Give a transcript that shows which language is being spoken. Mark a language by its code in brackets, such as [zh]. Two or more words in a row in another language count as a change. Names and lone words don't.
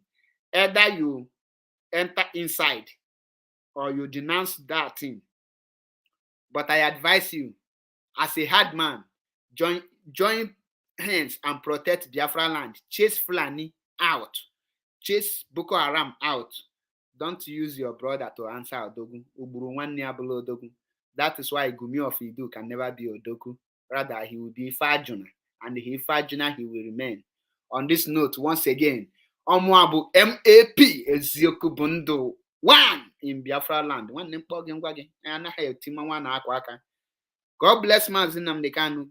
[en] Either you enter inside or you denounce that thing. But I advise you, as a hard man, join hands and protect Biafra land. Chase Fulani out. Chase Boko Haram out. Don't use your brother to answer Odogu. [ig] Uburu nwanne abụla Odogu. [en] That is why Gumi Of Iduu can never be Odogu. Rather, he will be Ifeanyi, and Ifeanyi he will remain. On this note, once again, Omuabu MAP Ezioku Bundu 1 in Biafra land. God bless Mazi Nnamdi Kanu.